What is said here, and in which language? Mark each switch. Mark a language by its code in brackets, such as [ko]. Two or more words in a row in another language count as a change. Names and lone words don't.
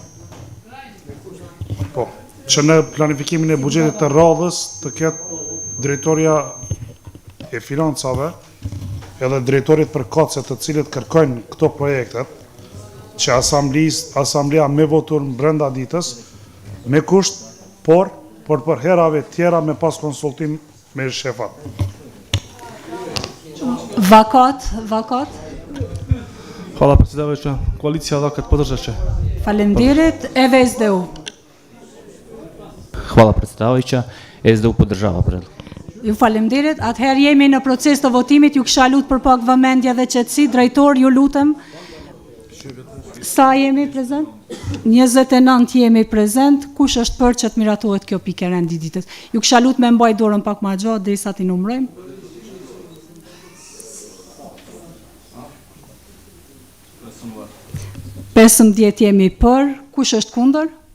[sq] Po, që në planifikimin e buxhetit të radhës të ketë drejtoria e financave edhe drejtorit për kocet të cilët kërkojnë këto projektet, që asamblea me votur brenda ditës, me kusht, por për herave tjera me pas konsultim me shefat. Vakat. [bs] Hvala predsjedavajuća, koalicija Vakat podržat će. [sq] Falemderit, edhe SDU. [bs] Hvala predsjedavajuća, SDU podržava predlog. [sq] Ju falemderit, atëherë jemi në proces të votimit, ju kisha lut për pak vëmendje dhe qetësi, drejtor, ju lutem. Sa jemi prezent? 29 jemi prezent, kush është për që të miratohet kjo pikë e renditjes? Ju kisha lut me mbaj dorën pak më gjatë derisa t'i numrojmë. 15 jemi për, kush është kundër?